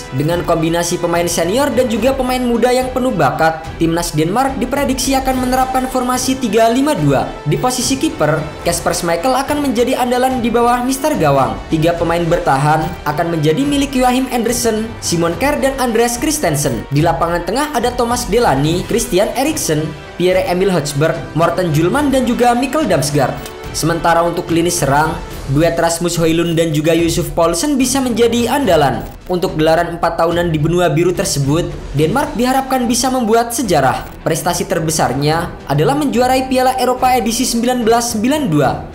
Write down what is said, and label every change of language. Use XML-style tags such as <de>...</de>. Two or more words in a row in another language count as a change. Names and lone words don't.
<id>Dengan kombinasi pemain senior dan juga pemain muda yang penuh bakat, timnas Denmark diprediksi akan menerapkan formasi 3-5-2. Di posisi kiper, Kasper Schmeichel akan menjadi andalan di bawah Mister Gawang. 3 pemain bertahan akan menjadi milik Joachim Andersen, Simon Kjær dan Andreas Christensen. Di lapangan tengah ada Thomas Delaney, Christian Eriksen, Pierre-Emil Højbjerg, Morten Hjulmand dan juga Mikkel Damsgaard. Sementara untuk lini serang, duet Rasmus Højlund dan juga Yusuf Poulsen bisa menjadi andalan. Untuk gelaran 4 tahunan di benua biru tersebut, Denmark diharapkan bisa membuat sejarah. Prestasi terbesarnya adalah menjuarai Piala Eropa edisi 1992.</id>